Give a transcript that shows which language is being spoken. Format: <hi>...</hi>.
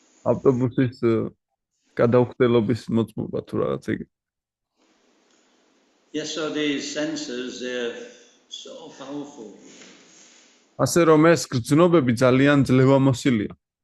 <ka>ავტობუსის გადაუხდელობის მოწმობა თუ რაღაც ეგ.</ka> <en>Yes, so these sensors, they're so powerful.</en> <ka>ასე რომ ეს გრძნობები ძალიან ძლევამოსილია.</ka>